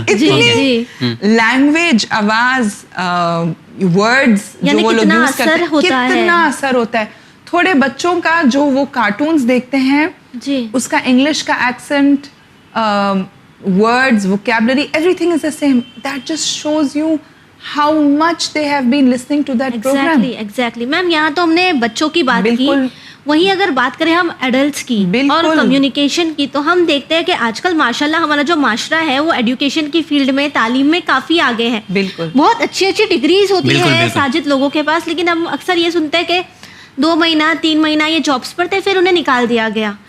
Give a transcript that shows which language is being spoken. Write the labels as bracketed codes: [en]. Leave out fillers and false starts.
[hi] इतनी लैंग्वेज, आवाज, वर्ड्स जो वो लोग यूज करते हैं, कितना असर होता है। थोड़े बच्चों का जो वो कार्टून्स देखते हैं जी, उसका इंग्लिश का accent, words, vocabulary, [en] Everything is the same. [hi] That just shows you [en] how much they have been listening to that program. Exactly. [hi] Ma'am, यहाँ तो हमने बच्चों की बात की, वहीं अगर बात करें हम एडल्ट्स की और कम्युनिकेशन की, तो हम देखते हैं कि आजकल माशाल्लाह हमारा जो माशरा है वो एजुकेशन की फील्ड में, तालीम में काफ़ी आगे है। बिल्कुल, बहुत अच्छी अच्छी डिग्रीज होती है साजिद लोगों के पास, लेकिन हम अक्सर ये सुनते हैं कि 2 महीना 3 महीना ये जॉब्स पर थे, फिर उन्हें निकाल दिया गया।